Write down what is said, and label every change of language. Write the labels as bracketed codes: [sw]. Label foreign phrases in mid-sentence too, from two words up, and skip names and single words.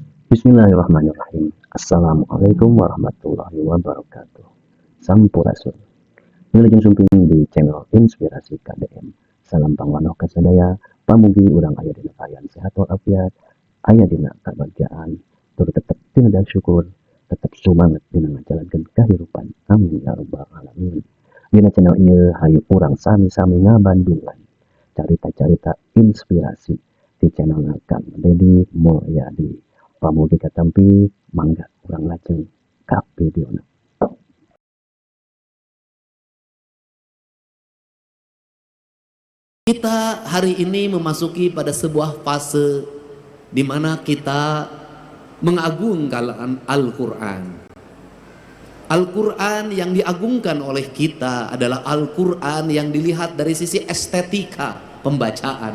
[ar] بسم الله الرحمن الرحيم. السلام عليكم ورحمة الله وبركاته. [su] Sampurasun. Wilujeng sumping di channel Inspirasi KDM. Salam pangwanoh kasadaya, pamugi urang aya dina kaayaan sehat walafiat, aya dina kabagjaan, tur tetep tina syukur, tetep sumanget dina ngajalankeun kahirupan. [ar] آمين يا رب العالمين. [su] Dina channel ieu hayu urang sami-sami ngabandungan carita-carita inspirasi di channel Kang Dedi Mulyadi. Pamugi katampi mangga urang lajeng ka videona. [id] Kita hari ini memasuki pada sebuah fase di mana kita mengagungkan Al-Quran. Al-Quran yang diagungkan oleh kita adalah Al-Quran yang dilihat dari sisi estetika pembacaan.